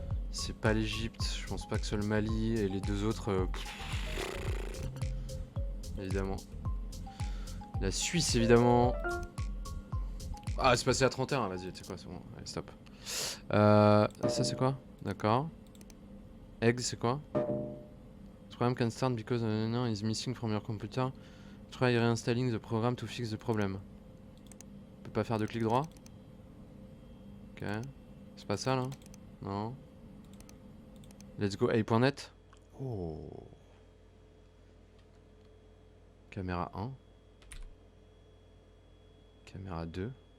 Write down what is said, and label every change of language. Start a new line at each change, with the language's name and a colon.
French: C'est pas l'Egypte, je pense pas que c'est le Mali et les deux autres. Évidemment. La Suisse, évidemment. Ah, c'est passé à 31, vas-y, tu sais quoi, c'est bon, allez, stop. Ça, c'est quoi? D'accord. Egg, c'est quoi?
English: The program can start because is missing from your computer. Try reinstalling the program to fix the problem.
French: On peut pas faire de clic droit? Ok. C'est pas ça, là? Non.
English: Let's go
French: a.net. Oh. Caméra 1. Caméra 2.